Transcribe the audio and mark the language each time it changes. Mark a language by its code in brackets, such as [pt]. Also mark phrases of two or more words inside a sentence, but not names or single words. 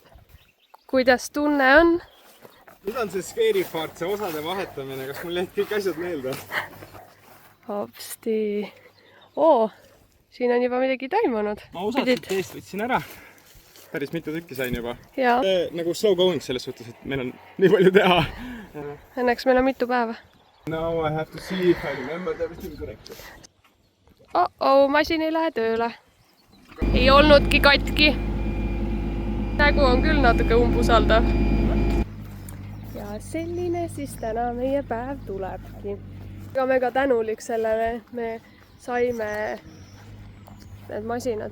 [et] Kuidas tunne on? Nüüd on see skeerifaart, see osade vahetamine. Kas mul jäid kõik asjad meelde? Hopsti. Siin on juba midagi toimunud. Ma osad siit eest võtsin ära. Päris mitu tükki sain juba. Jaa. Nagu [en] slow going [et] selles suhtes, et meil on nii palju teha. Õnneks meil on mitu päeva. [en] Now I have to see if I remember everything correctly. [et] Masin ei lähe tööle. Ei olnudki katki. Nägu on küll natuke umbusaldav. Ja selline siis täna meie päev tulebki. Aga me ka tänulik sellele, me saime need masinad.